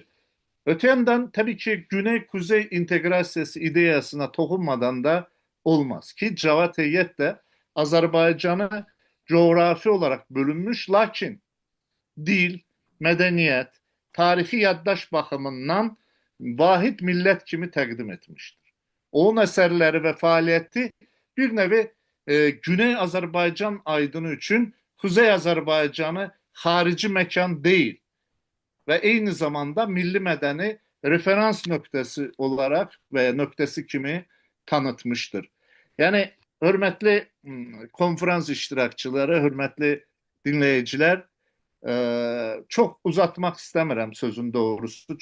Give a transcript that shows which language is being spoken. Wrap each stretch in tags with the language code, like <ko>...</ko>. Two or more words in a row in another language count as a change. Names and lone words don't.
<tr>Öte yandan tabii ki Güney-Kuzey</tr> <az>integrasyası ideyasına</az> <tr>dokunmadan da olmaz ki Cevat Eyyət de Azerbaycan'ı coğrafi olarak bölünmüş lakin dil, medeniyet, tarihi yaddaş bakımından</tr> <az>vahid millət kimi təqdim etmişdir. Onun əsərləri və fəaliyyəti</az> <tr>bir nevi</tr> <az>Güney Azərbaycan aydını üçün Kuzey Azərbaycanı xarici məkan deyil</az> <tr>ve aynı zamanda</tr> <az>milli mədəni referans nöqtəsi</az> <tr>olarak veya</tr> <az>nöqtəsi kimi tanıtmıştır.</az> <tr>Yani hürmetli konferans iştirakçıları, hürmetli dinleyiciler, çok uzatmak istemiyorum sözün doğrusu.</tr>